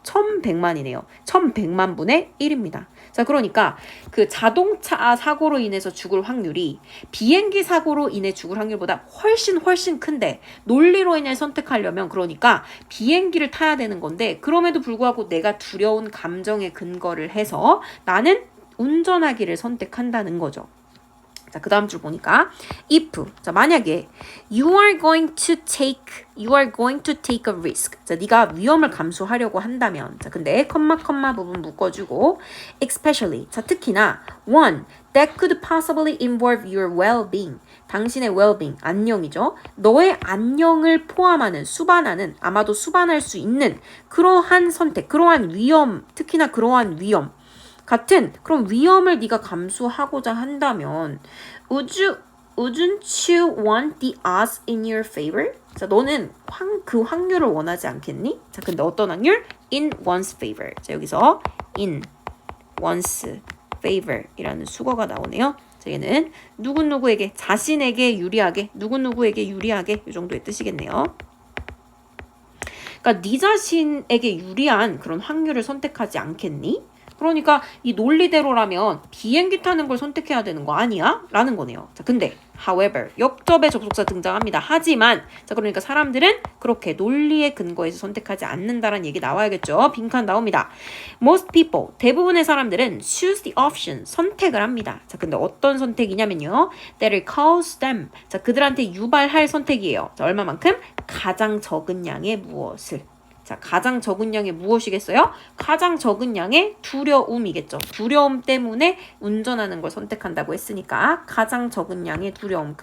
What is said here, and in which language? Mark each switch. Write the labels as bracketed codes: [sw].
[ko] 1100만이네요. 1100만 분의 1입니다. 자, 그러니까 그 자동차 사고로 인해서 죽을 확률이 비행기 사고로 인해 죽을 확률보다 훨씬 큰데 논리로 인해 선택하려면 그러니까 비행기를 타야 되는 건데 그럼에도 불구하고 내가 두려운 감정에 근거를 해서 나는 운전하기를 선택한다는 거죠. 자, 그 다음 줄 보니까 if. 자, 만약에 [en] you are going to take a risk. [ko] 자, 네가 위험을 감수하려고 한다면. 자, 근데 컴마 부분 묶어주고 [en] especially. 자, 특히나 one that could possibly involve your well-being. [ko] 당신의 well-being, 안녕이죠. 너의 안녕을 포함하는, 수반하는, 아마도 수반할 수 있는 그러한 선택, 그러한 위험, 특히나 그러한 위험. 같은 그런 위험을 네가 감수하고자 한다면 [en] wouldn't you want the odds in your favor? [ko] 자, 너는 그 확률을 원하지 않겠니? 자, 근데 어떤 확률? [en] In one's favor. [ko] 자, 여기서 in one's favor 이라는 수거가 나오네요. 자, 얘는 누구누구에게, 자신에게 유리하게, 누구누구에게 유리하게 이 정도의 뜻이겠네요. 그러니까 네 자신에게 유리한 그런 확률을 선택하지 않겠니? 그러니까 이 논리대로라면 비행기 타는 걸 선택해야 되는 거 아니야? 라는 거네요. 자, 근데 [en] however, [ko] 역접의 접속사 등장합니다. 하지만, 자, 그러니까 사람들은 그렇게 논리에 근거해서 선택하지 않는다라는 얘기 나와야겠죠. 빈칸 나옵니다. [en] Most people, [ko] 대부분의 사람들은 [en] choose the option, [ko] 선택을 합니다. 자, 근데 어떤 선택이냐면요. [en] That will cause them, [ko] 자, 그들한테 유발할 선택이에요. 자, 얼마만큼? 가장 적은 양의 무엇을. 자, 가장 적은 양의 무엇이겠어요? 가장 적은 양의 두려움이겠죠. 두려움 때문에 운전하는 걸 선택한다고 했으니까 가장 적은 양의 두려움.